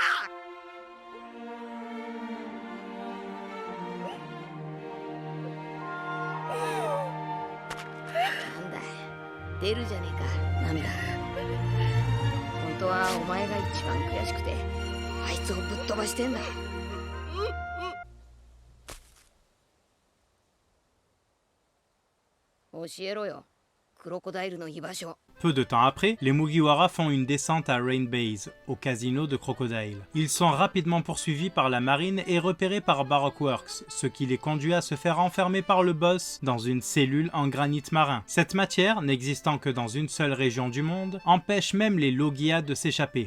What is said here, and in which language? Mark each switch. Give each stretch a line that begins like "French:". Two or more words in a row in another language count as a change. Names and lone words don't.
Japanese: なんだ出るじゃねえか涙。本当はお前が一番悔しくてあいつをぶっ飛ばしてんだ。教えろよ、クロコダイルの居場所。
French: Peu de temps après, les Mugiwara font une descente à Rain Base, au casino de Crocodile. Ils sont rapidement poursuivis par la marine et repérés par Baroque Works, ce qui les conduit à se faire enfermer par le boss dans une cellule en granit marin. Cette matière, n'existant que dans une seule région du monde, empêche même les Logia de s'échapper.